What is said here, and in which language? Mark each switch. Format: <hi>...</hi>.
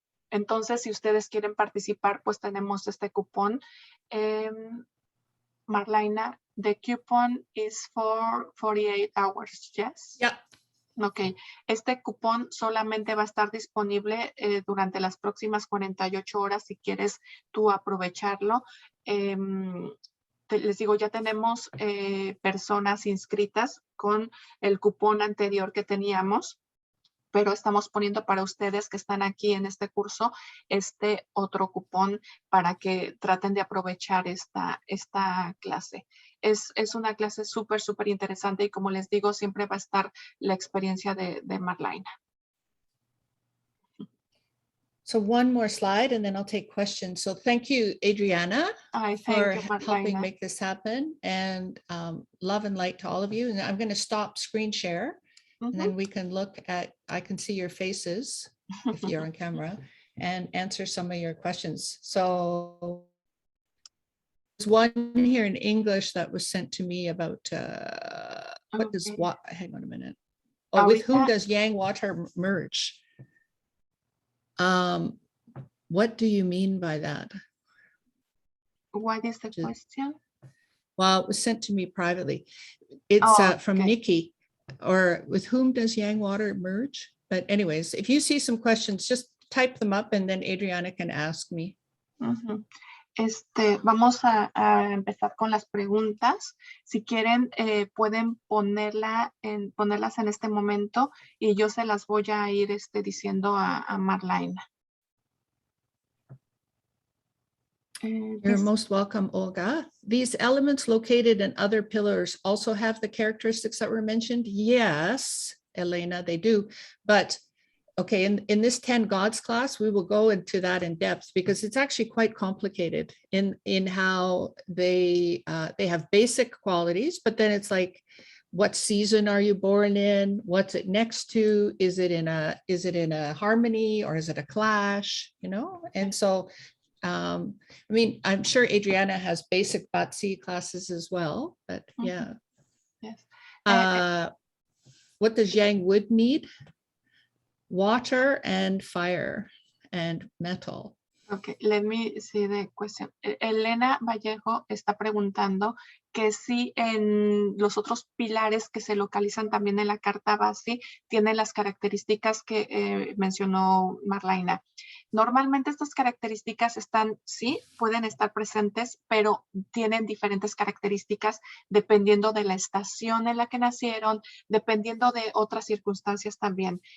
<es>Entonces, si ustedes quieren participar, pues tenemos este cupón.</es> <en>Marlyna, the coupon is for 48 hours, yes? Yeah.</en> <es>Ok, este cupón solamente va a estar disponible durante las próximas 48 horas si quieres tú aprovecharlo. Les digo, ya tenemos personas inscritas con el cupón anterior que teníamos, pero estamos poniendo para ustedes que están aquí en este curso este otro cupón para que traten de aprovechar esta clase. Es una clase súper interesante y como les digo, siempre va a estar la experiencia de Marlyna.</es> <en>So one more slide and then I'll take questions. So thank you, Adriana, for helping make this happen, and love and light to all of you. And I'm going to stop screen share. And then we can look at, I can see your faces if you're on camera and answer some of your questions. So there's one here in English that was sent to me about What does Okay. what? Hang on a minute. Oh, with whom</en> <es>Ahorita,</es> <en>does yang water merge? What do you mean by that? what is the Ju- question? Well, it was sent to me privately. It's Oh, from okay. Nikki. Or with whom does yang water merge? But anyways, if you see some questions, just type them up and then Adriana can ask me. Ujú.</en> <es>Vamos a empezar con las preguntas. Si quieren, pueden ponerlas en este momento y yo se las voy a ir diciendo a Marlyna.</es> <en>You're most welcome, Olga. These elements located in other pillars also have the characteristics that were mentioned? Yes, Elena, they do. But okay, in this 10 Gods class, we will go into that in depth because it's actually quite complicated in how they have basic qualities, but then it's like, what season are you born in? What's it next to? Is it in a harmony or is it a clash? You know, and so I mean, I'm sure Adriana has basic BaZi classes as well, but yeah. Yes. What does yang wood need? Water and fire and metal. Okay, let me see the question.</en> <es>Elena Vallejo está preguntando que si en los otros pilares que se localizan también en la carta BaZi tienen las características que mencionó Marlyna. Normalmente estas características sí, pueden estar presentes, pero tienen diferentes características dependiendo de la estación en la que nacieron, dependiendo de otras circunstancias también.</es>